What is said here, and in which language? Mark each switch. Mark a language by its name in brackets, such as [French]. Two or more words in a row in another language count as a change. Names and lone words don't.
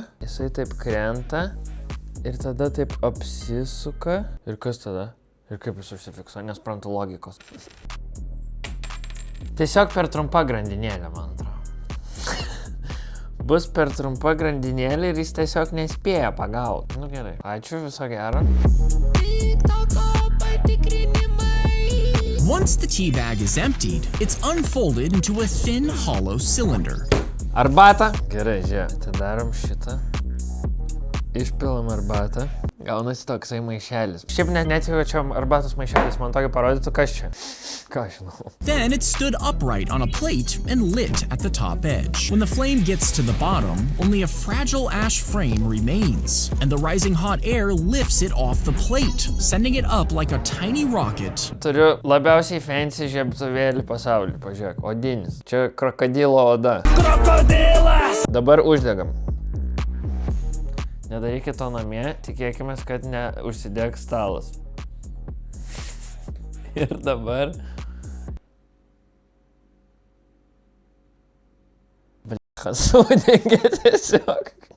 [Lithuanian] Jisai taip krenta ir tada taip apsisuka. Ir kas tada? Ir kaip jis užsifiksuoja, nesuprantu logikos. Tiesiog per trumpa grandinėlė, man atrodo. Bus per trumpa grandinėlė ir jis tiesiog nespėja pagauti. Nu gerai. Ačiū, viso gero. [English] Once the tea bag is emptied, it's unfolded into a thin, hollow cylinder. [Lithuanian] Arbatą. Gerai, žiūrėk. Tai darom šitą. Išpilam arbatą. Gaunasi toksai maišelis. Šiaip net jau čia arbatos maišelis, man tokį parodytų, kas čia. Ką žinau. [English] Then it stood upright on a plate and lit at the top edge. When the flame gets to the bottom, only a fragile ash frame remains, and the rising hot air lifts it off the plate, sending it up like a tiny rocket. [Lithuanian] Turiu labiausiai fancy žiebtuvėlį pasaulyje, pažiūrėk, odinis. Čia krokodilo oda. Krokodilas! Dabar uždegam. Nedarykit to namie, tikėkime, kad neužsidegs stalas. Ir dabar... Blecha, sudegė tiesiog.